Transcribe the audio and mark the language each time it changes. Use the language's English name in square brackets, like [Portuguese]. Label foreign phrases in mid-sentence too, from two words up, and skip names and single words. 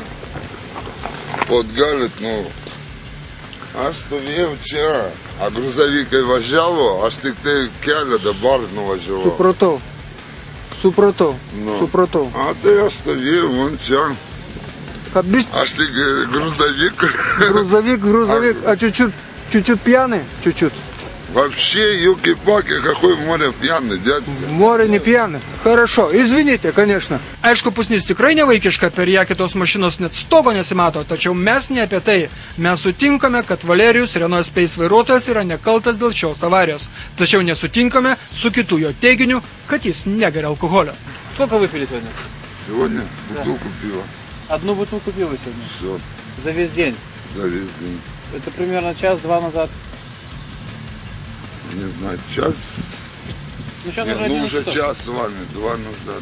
[Lithuanian] Vot galit, aš stovėjau čia, a gruzavikai važiavo, aš tik tai kelią dabar nuvažiavau. Supratau. A tai aš stovėjau, man čia. Aš tik грузовик. [Russian] Грузовик. А чуть-чуть пьяный? Чуть-чуть. Вообще, юки-паки, какой море пьяный, дядька. Море не пьяный. Хорошо, извините, конечно. [Lithuanian] Aišku, pusnis tikrai nevaikiška, per ją kitos mašinos net stogo nesimato, tačiau mes ne apie tai. Mes sutinkame, kad Valerijus Renault Space vairuotojas yra nekaltas dėl šios avarijos. Tačiau nesutinkame su kitu jo teiginiu, kad jis negeria alkoholio. [Russian] Сколько выпили сегодня? Сегодня бутылку пива. Одну бутылку пива сегодня? Все. За весь день? За весь день. Это примерно час-два назад? Не знаю, час. Ну, сейчас уже уже час с вами, 2 назад.